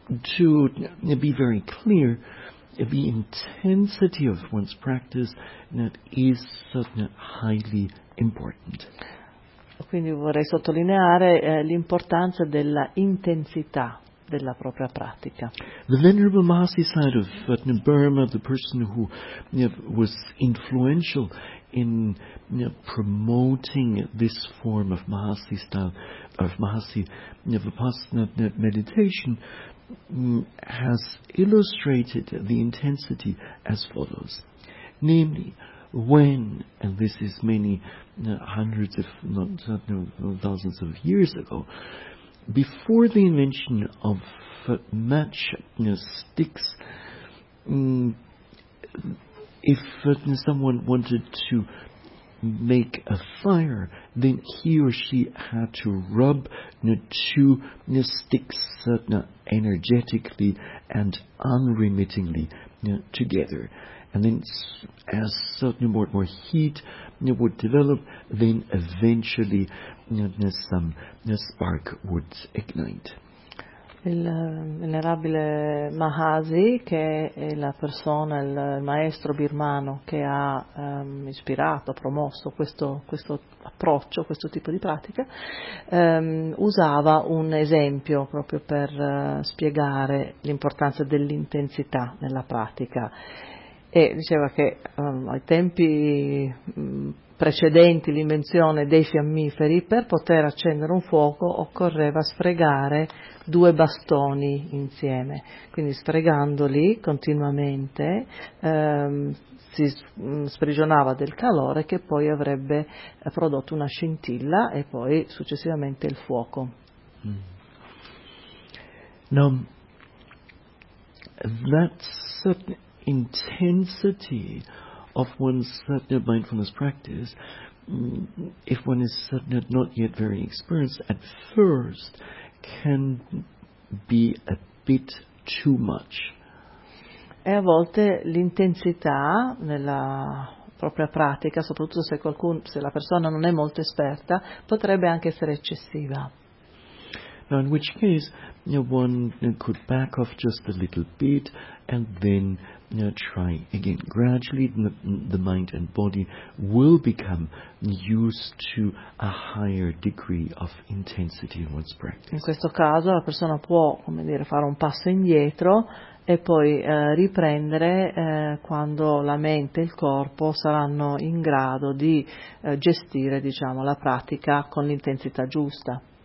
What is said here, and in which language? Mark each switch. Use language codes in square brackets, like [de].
[en] To be very clear, the intensity of one's practice is highly important. [it] Quindi vorrei sottolineare l'importanza della intensità della propria pratica. [en] The Venerable Mahasi said of Burma, the person who was influential in promoting this form of Mahasi style, of Mahasi Vipassana meditation, has illustrated the intensity as follows. Namely, when, and this is many hundreds if not thousands of years ago, before the invention of match sticks, if someone wanted to make a fire, then he or she had to rub two sticks energetically and unremittingly together. And then as more and more heat would develop, then eventually some spark would ignite. [it] Il venerabile Mahasi, che è la persona, il maestro birmano che ha ispirato, promosso questo approccio, questo tipo di pratica, usava un esempio proprio per spiegare l'importanza dell'intensità nella pratica. e diceva che ai tempi precedenti l'invenzione dei fiammiferi, per poter accendere un fuoco occorreva sfregare due bastoni insieme, quindi sfregandoli continuamente si sprigionava del calore che poi avrebbe prodotto una scintilla e poi successivamente il fuoco. [en] No, that certain intensity of one's sadhana mindfulness practice, if one is sadhana not yet very experienced at first, can be a bit too much. [it] E a volte l'intensità nella propria pratica, soprattutto se qualcuno, se la persona non è molto esperta, potrebbe anche essere eccessiva. [en] Now, in which case, one could back off just a little bit and then try again. Gradually, the mind and body will become used to a higher degree of intensity in one's practice. [it] In questo caso, la persona può, come dire, fare un passo indietro e poi riprendere quando la mente e il corpo saranno in grado di gestire, diciamo, la pratica con l'intensità giusta.